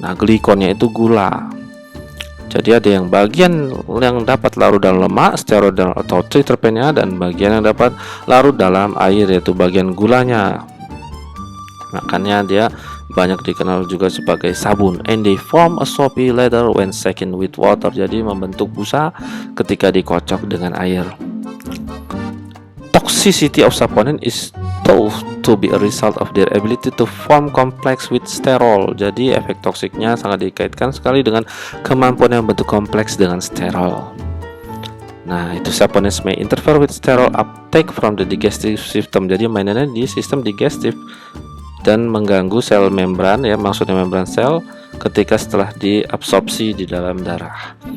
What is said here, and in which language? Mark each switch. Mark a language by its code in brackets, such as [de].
[id] Nah, glikonnya itu gula. Jadi ada yang bagian yang dapat larut dalam lemak, steroid atau triterpennya, dan bagian yang dapat larut dalam air, yaitu bagian gulanya. Makanya dia banyak dikenal juga sebagai sabun. [en] And they form a soapy lather when shaken with water. [id] Jadi membentuk busa ketika dikocok dengan air. [en] Toxicity of saponin is thought to be a result of their ability to form complex with sterol. [id] Jadi efek toksiknya sangat dikaitkan sekali dengan kemampuan yang bentuk kompleks dengan sterol. [en] Nah, itu saponins may interfere with sterol uptake from the digestive system. [id] Jadi mainannya di sistem digestif dan mengganggu sel membran, ya maksudnya membran sel ketika setelah diabsorpsi di dalam darah.